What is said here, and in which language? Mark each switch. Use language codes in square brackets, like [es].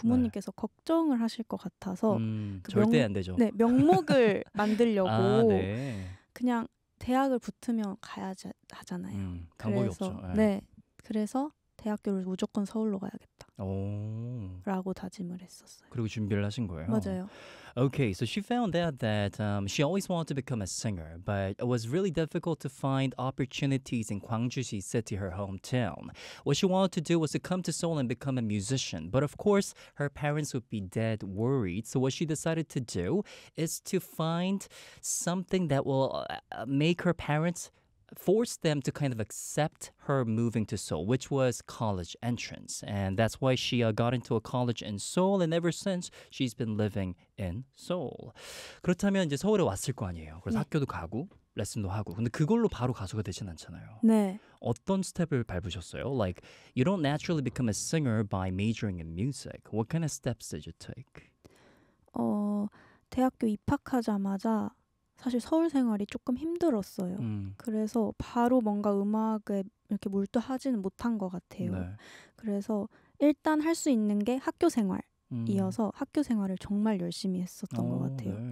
[ko] 부모님께서 걱정을 하실 것 같아서 그 절대 안 되죠. 명목을 아, 만들려고 네. 그냥 대학을 붙으면 가야 하잖아요. 방법이 없죠. 그래서 그래서 대학교를 무조건 서울로 네. 오. 가야겠다라고 다짐을 했었어요. 그리고 준비를 하신 거예요. 맞아요. [en] Okay, so she found out that she always wanted to become a singer, but it was really difficult to find opportunities in Gwangju City, her hometown. What she wanted to do was to come to Seoul and become a musician, but of course, her parents would be dead worried. So what she decided to do is to find something that will make her parents force them to kind of accept her moving to Seoul, which was college entrance. And that's why she got into a college in Seoul, and ever since she's been living in Seoul. [ko] 그렇다면 이제 서울에 왔을 거 아니에요. 그래서 학교도 가고 레슨도 하고. 근데 그걸로 바로 가수가 되진 않잖아요. 네. 어떤 스텝을 밟으셨어요? [en] Like, you don't naturally become a singer by majoring in music. What kind of steps did you take? [ko] 대학교 입학하자마자 사실 서울 생활이 조금 힘들었어요. 그래서 바로 뭔가 음악에 이렇게 몰두하지는 못한 것 같아요. 네. 그래서 일단 할수 있는 게 학교 생활이어서 학교 생활을 정말 열심히 했었던 것 같아요.